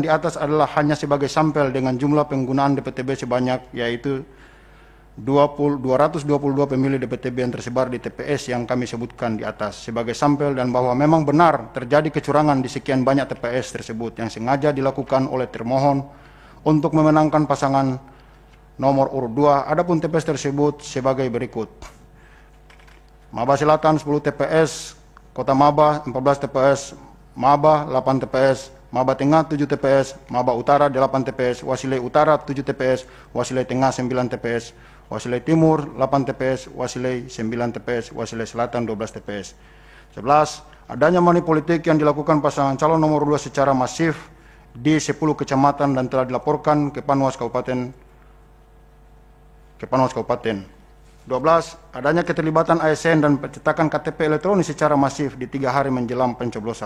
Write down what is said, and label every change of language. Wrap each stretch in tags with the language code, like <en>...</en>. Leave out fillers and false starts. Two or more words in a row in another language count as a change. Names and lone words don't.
<id>di atas adalah hanya sebagai sampel dengan jumlah penggunaan DPTB sebanyak, yaitu 222 pemilih DPTB yang tersebar di TPS yang kami sebutkan di atas sebagai sampel, dan bahwa memang benar terjadi kecurangan di sekian banyak TPS tersebut yang sengaja dilakukan oleh termohon untuk memenangkan pasangan nomor urut 2. Adapun TPS tersebut sebagai berikut: Maba Selatan 10 TPS, Kota Maba 14 TPS, Maba 8 TPS, Maba Tengah 7 TPS, Maba Utara 8 TPS, Wasilai Utara 7 TPS, Wasilai Tengah 9 TPS, Wasilai Timur 8 TPS, Wasilai 9 TPS, Wasilai Selatan 12 TPS. 11. Adanya money politik yang dilakukan pasangan calon nomor 2 secara masif di 10 kecamatan dan telah dilaporkan ke Panwas Kabupaten. 12. Adanya keterlibatan ASN dan pencetakan KTP elektronik secara masif di 3 hari menjelang pencoblosan.</id>